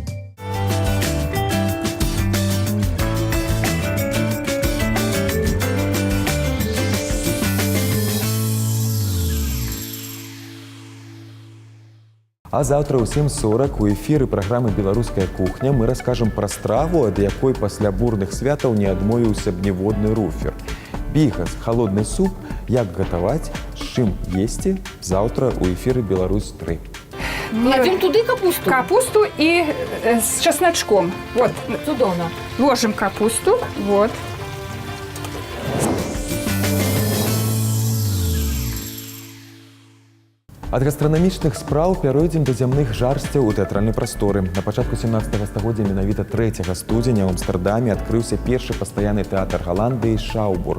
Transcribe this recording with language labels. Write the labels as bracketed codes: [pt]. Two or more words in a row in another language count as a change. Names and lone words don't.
[be] А заўтра ў 7:40 у эфіры праграмы «Беларуская кухня» мы раскажам пра страву, ад якой пасля бурных святаў не адмовіўся б ніводны руфер. Бігас, халодны суп, як гатаваць, з чым есці, заўтра ў эфіры «Беларусь-3». [ru] Кладем туды капусту? Капусту и с чесночком. Вот. [be] Цудоўна. [ru] Ложим капусту. Вот. [be] Ад гастранамічных спраў пяройдзем да зямных жарсцяў у тэатральнай прасторы. На пачатку 17 стагоддзя менавіта 3 студзеня ў Амстэрдаме адкрыўся першы пастаянны тэатр Галандыі «Шаубург».